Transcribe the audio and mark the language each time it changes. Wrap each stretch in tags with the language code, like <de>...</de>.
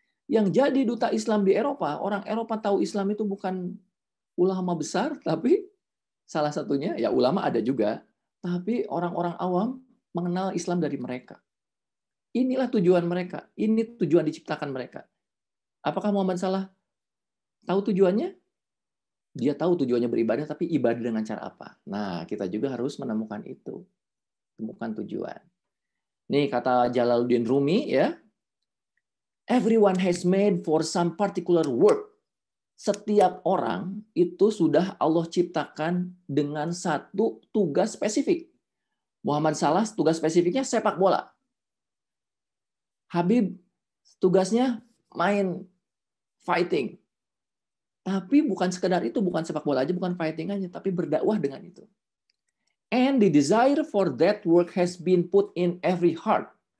<id>Yang jadi duta Islam di Eropa, orang Eropa tahu Islam itu bukan ulama besar, tapi salah satunya, ya ulama ada juga, tapi orang-orang awam mengenal Islam dari mereka. Inilah tujuan mereka. Ini tujuan diciptakan mereka. Apakah Muhammad Salah tahu tujuannya? Dia tahu tujuannya beribadah, tapi ibadah dengan cara apa? Nah, kita juga harus menemukan itu. Temukan tujuan. Nih kata Jalaluddin Rumi ya.</id> <en>Everyone has made for some particular work.</en> <id>Setiap orang itu sudah Allah ciptakan dengan satu tugas spesifik. Muhammad Salah tugas spesifiknya sepak bola. Habib tugasnya main fighting. Tapi bukan sekedar itu, bukan sepak bola aja, bukan fighting aja, tapi berdakwah dengan itu.</id> <en>And the desire for that work has been put in every heart.</en>